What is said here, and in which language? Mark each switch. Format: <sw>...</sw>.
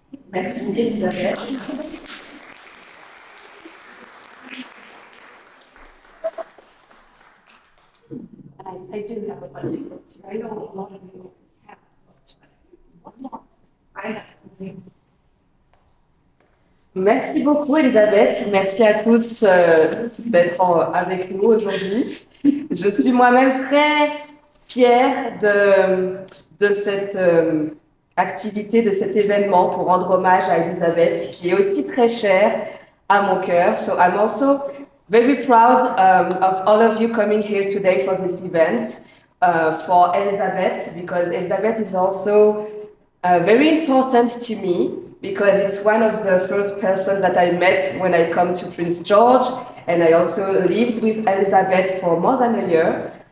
<fr>Merci Elisabeth.</fr> <en>I do have a bilingual. I know a lot of you have books, but one more. I have something.</en> <fr>Merci beaucoup Elisabeth, merci à tous d'être avec nous aujourd'hui. Je suis moi-même très fière de cette activité, de cet événement pour rendre hommage à Elisabeth qui est aussi très chère à mon cœur.</fr> <en>So I'm also very proud of all of you coming here today for this event for Elizabeth, because Elizabeth is also very important to me, because it's one of the first persons that I met when I come to Prince George, and I also lived with Elizabeth for more than a year.</en>